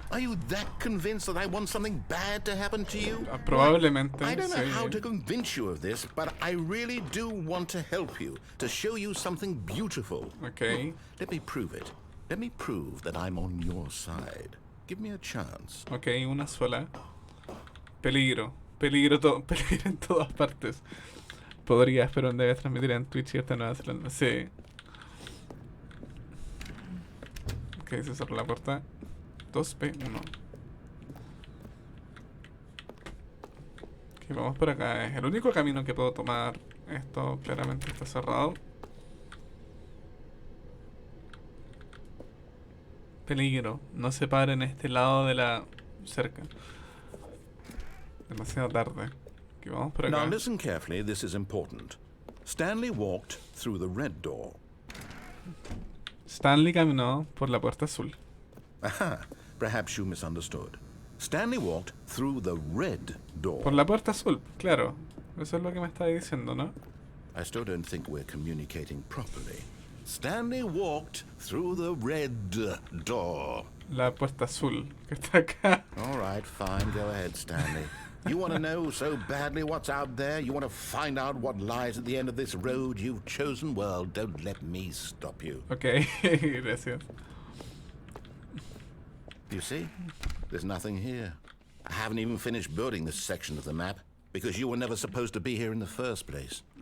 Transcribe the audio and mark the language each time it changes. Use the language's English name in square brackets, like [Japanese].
[English] Are you that convinced that I want something bad to happen to you? [Spanish] Probablemente, [English] I don't know [Spanish] sí. [English] how to convince you of this, but I really do want to help you, to show you something beautiful. Ok. Let me prove it. Let me prove that I'm on your side. Give me a chance. [Spanish] Ok, una sola. Peligro. Peligro, peligro en todas partes. Podrías, pero debes transmitir en Twitch y esta Nueva Zelanda. Sí. Ok, se cerró la puerta. 2P1. Ok, vamos por acá. Es el único camino que puedo tomar. Esto claramente está cerrado. Peligro. No se paren en este lado de la cerca. Demasiado tarde. Ok, vamos por acá. [English] Now listen carefully, this is important. Stanley walked through the red door. [Spanish] Stanley caminó por la puerta azul. [English] Aha, perhaps you misunderstood. Stanley walked through the red door. [Spanish] Por la puerta azul, claro. Eso es lo que me está diciendo, ¿no? [English] I still don't think we're communicating properly. Stanley walked through the red door. [Spanish] La puerta azul, que está acá. [English] All right, fine, go ahead, Stanley. You want to know so badly what's out there? You want to find out what lies at the end of this road you've chosen? Well, don't let me stop you. [Spanish] Ok, gracias. [English] You see? There's nothing here. I haven't even finished building this section of the map because you were never supposed to be here in the first place.